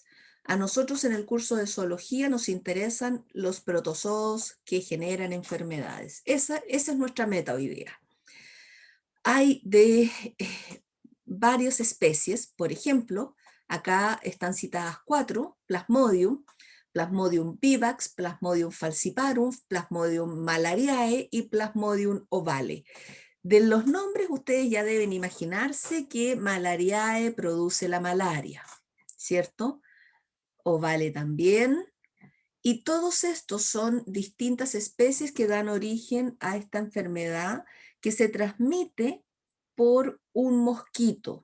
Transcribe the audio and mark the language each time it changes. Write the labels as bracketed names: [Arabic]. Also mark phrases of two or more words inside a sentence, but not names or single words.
[Spanish] A nosotros en el curso de zoología nos interesan los protozoos que generan enfermedades. Esa es nuestra meta hoy día. Hay de varias especies, por ejemplo, acá están citadas 4, Plasmodium, Plasmodium vivax, Plasmodium falciparum, Plasmodium malariae y Plasmodium ovale. De los nombres ustedes ya deben imaginarse que malariae produce la malaria, ¿cierto? Ovale también. Y todos estos son distintas especies que dan origen a esta enfermedad que se transmite por un mosquito.